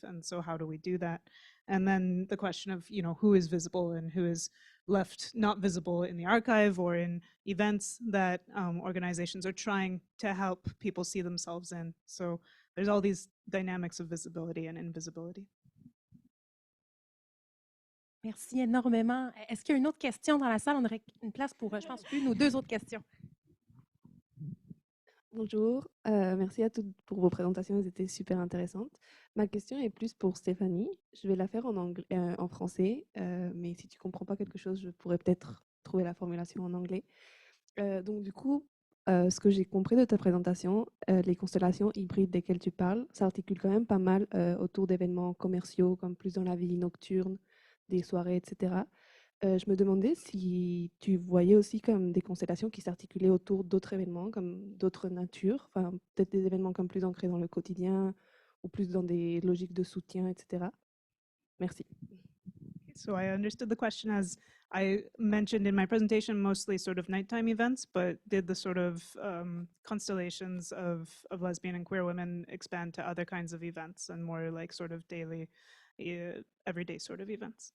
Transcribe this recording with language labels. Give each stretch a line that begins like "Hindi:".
English: And so how do we do that? And then the question of, who is visible and who is left not visible in the archive or in events that organizations are trying to help people see themselves in. So there's all these dynamics of visibility and invisibility.
French: Merci énormément. Est-ce qu'il y a une autre question dans la salle? On aurait une place pour, je pense, une ou deux autres questions. Bonjour, merci à toutes pour vos présentations, elles étaient super intéressantes. Ma question est plus pour Stéphanie. Je vais la faire en français, mais si tu comprends pas quelque chose, je pourrais peut-être trouver la formulation en anglais. Donc du coup, ce que j'ai compris de ta présentation, les constellations hybrides desquelles tu parles, ça articule quand même pas mal autour d'événements commerciaux, comme plus dans la vie nocturne, des soirées, etc. Je me demandais si tu voyais aussi comme des constellations qui s'articulaient autour d'autres événements, comme d'autres natures, enfin peut-être des événements comme plus ancrés dans le quotidien ou plus dans des logiques de soutien, etc. Merci.
English: So I understood the question as I mentioned in my presentation, mostly sort of nighttime events, but did the sort of constellations of lesbian and queer women expand to other kinds of events and more like sort of daily, everyday sort of events?